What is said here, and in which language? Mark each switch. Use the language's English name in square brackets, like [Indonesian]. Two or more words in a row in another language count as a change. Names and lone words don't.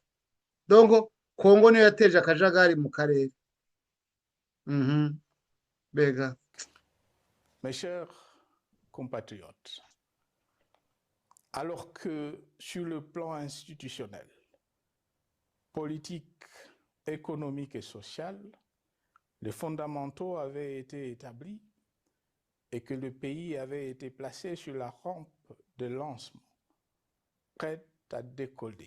[Kinyarwanda] Donc Kongo niyo yateje akajagari mu karere. Bega. [French] Mes chers compatriotes, alors que sur le plan institutionnel, politique, économique et social, les fondamentaux avaient été établis et que le pays avait été placé sur la rampe de lancement, prêt à décoller.